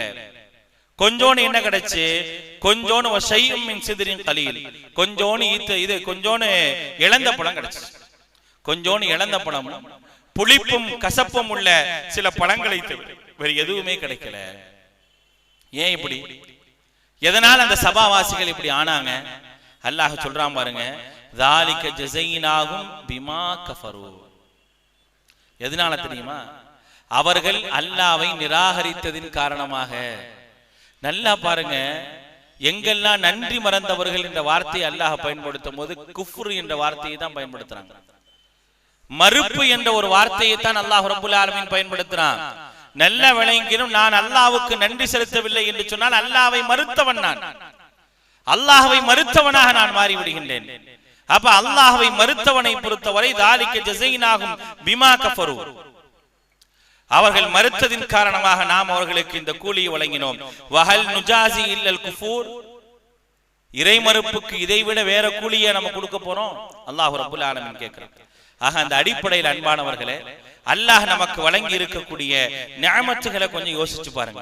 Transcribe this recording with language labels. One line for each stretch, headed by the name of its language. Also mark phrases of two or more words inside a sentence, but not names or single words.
Tamil: கொஞ்சோன்னு என்ன கிடைச்சு, கொஞ்சோன்னு
Arabic: وشيء من سدر قليل,
Tamil: கொஞ்சோன்னு இது கொஞ்சோன்னு இழந்த பழம் கிடைச்சு, கொஞ்சோன்னு இழந்த பழம், புளிப்பும் கசப்பும் உள்ள சில பழங்களை தவிர வேற எதுவுமே கிடைக்கல. ஏன் இப்படி? எதனால் அந்த சபாவாசிகள் இப்படி ஆனாங்க? அல்லாஹ் சொல்றான் பாருங்க,
Arabic: ذَلِكَ جَزَيْنَاهُمْ بِمَا كَفَرُوا.
Tamil: எதனால தெரியுமா? அவர்கள் அல்லாஹ்வை நிராகரித்ததின் காரணமாக. நல்லா பாருங்க, எங்கெல்லாம் நன்றி மறந்தவர்கள் என்ற வார்த்தையை அல்லாஹ் பயன்படுத்தும் போது குஃப்ர் என்ற வார்த்தையை தான் பயன்படுத்துறாங்க. மறுப்பு என்ற ஒரு வார்த்தையை தான் அல்லாஹ்
Arabic: رب العالمين
Tamil: பயன்படுத்துறான். நல்ல விளங்கினும் நான் அல்லாஹ்வுக்கு நன்றி செலுத்தவில்லை என்று சொன்னால் அல்லாஹ்வை மறுத்தவன், நான் அல்லாஹ்வை மறுத்தவனாக நான் மாறி விடுகின்றேன். அப்ப அல்லாஹ்வை மறுத்தவனை பொறுத்தவரை
Arabic: ذَلِكَ جَزَيْنَاهُمْ بِمَا كَفَرُوا,
Tamil: அவர்கள் மறுத்ததின் காரணமாக நாம் அவர்களுக்கு இந்த கூலியை வழங்கினோம்.
Arabic: وهل نجازي إلا الكفور,
Tamil: இறை மறுப்புக்கு இதைவிட வேற கூலியை நம்ம கொடுக்க போறோம்? அல்லாஹ்
Arabic: رب العالمين
Tamil: கேட்கிறான். ஆக அந்த அடிப்படையில் அன்பானவர்களே, அல்லாஹ் நமக்கு வழங்கி இருக்கக்கூடிய நிஅமத்துகளை கொஞ்சம் யோசிச்சு பாருங்க.